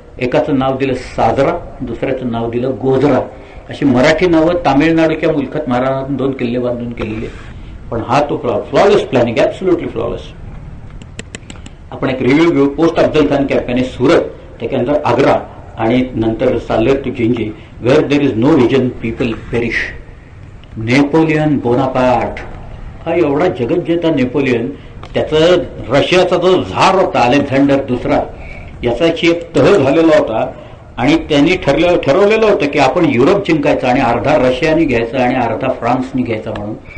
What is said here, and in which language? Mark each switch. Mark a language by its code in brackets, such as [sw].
[mr] एकाचं नाव दिलं साजरा, दुसऱ्याचं नाव दिलं गोजरा. अशी मराठी नावं तामिळनाडूच्या मुलखात महाराजांनी 2 किल्ले बांधून केलेले. पण हा तो [en] Flawless planning, absolutely flawless. [mr] आपण एक रिव्ह्यू घेऊ. पोस्ट अफजल खान कॅम्पेन सुरत, त्याच्यानंतर आग्रा आणि नंतर Salher to Gingee. [en] Where there is no vision people perish. [mr] Napoleon Bonaparte हा एवढा जगज्जेता नेपोलियन, त्याचं रशियाचा जो झार होता अलेक्झांडर दुसरा, याचाची एक तह झालेला होता आणि त्यांनी ठरवलेलं होतं की आपण युरोप जिंकायचं आणि अर्धा रशियाने घ्यायचा आणि अर्धा फ्रान्सने घ्यायचा म्हणून.